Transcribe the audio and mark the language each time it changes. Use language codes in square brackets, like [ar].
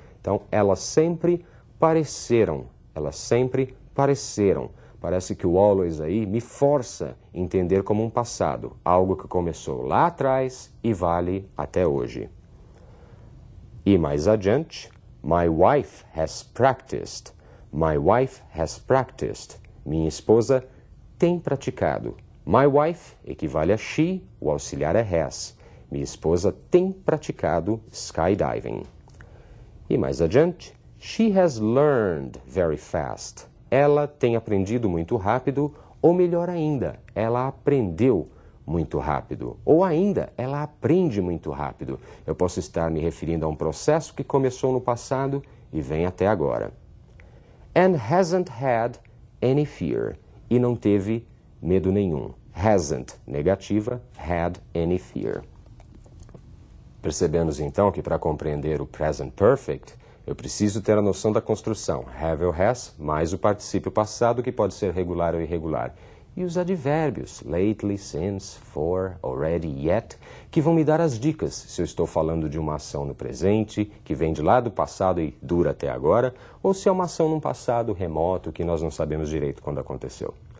[pt] Então, elas sempre pareceram. Elas sempre pareceram. Parece que o always aí me força a entender como um passado, algo que começou lá atrás e vale até hoje. E mais adiante, [en] my wife has practiced. My wife has practiced. [pt] Minha esposa tem praticado. [en] My wife [pt] equivale a she, o auxiliar é has. Minha esposa tem praticado skydiving. E mais adiante, [en] she has learned very fast. [pt] Ela tem aprendido muito rápido, ou melhor ainda, ela aprendeu muito rápido. Ou ainda, ela aprende muito rápido. Eu posso estar me referindo a um processo que começou no passado e vem até agora. [en] And hasn't had any fear. [pt] E não teve medo nenhum. [en] Hasn't, negativa, had any fear. [pt] Percebemos então que para compreender o present perfect, eu preciso ter a noção da construção, have ou has, mais o particípio passado, que pode ser regular ou irregular. E os advérbios, lately, since, for, already, yet, que vão me dar as dicas se eu estou falando de uma ação no presente, que vem de lá do passado e dura até agora, ou se é uma ação num passado remoto que nós não sabemos direito quando aconteceu.